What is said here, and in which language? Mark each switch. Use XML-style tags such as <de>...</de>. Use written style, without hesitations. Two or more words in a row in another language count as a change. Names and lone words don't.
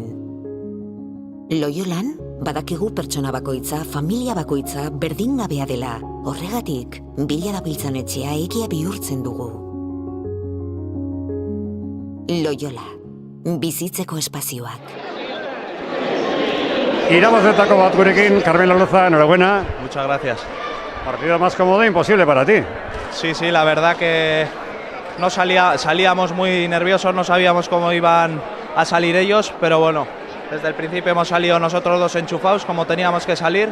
<eu>Loyolan, badakigu pertsona bakoitza, familia bakoitza berdingabea dela. Horregatik, bila dabiltzan etxea egia bihurtzen dugu. Loyola, bizitzeko espazioak. Irabazetako bat gurekin, Carmelo Loza, enhorabuena.</eu> <es>Muchas gracias. Partido más cómodo imposible para ti. Sí, la verdad que no salíamos muy nerviosos, no sabíamos cómo iban a salir ellos, pero bueno, desde el principio hemos salido nosotros dos enchufados como teníamos que salir.</es>